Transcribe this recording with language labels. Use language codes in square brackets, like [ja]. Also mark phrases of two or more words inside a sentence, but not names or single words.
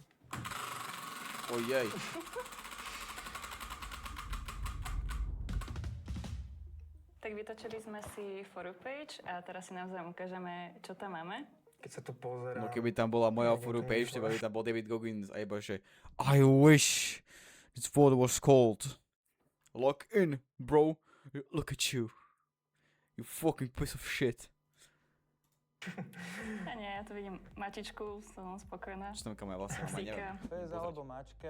[sk] Ojej. Tak vytočili sme si For You page a teraz si navzájom ukážeme, čo tam máme. Keď sa tu pozerám... No keby tam bola moja Neviem, For You to page, nešlo. teba by tam bol David Goggins a iba že [en] I wish this photo was cold. Lock in, bro. Look at you. You fucking piece of shit. [sk] A nie, ja tu vidím mačičku, som spokojná. Čo tam moja vlastne mama, neviem. Psíka. Pes Pozrieť. alebo mačka.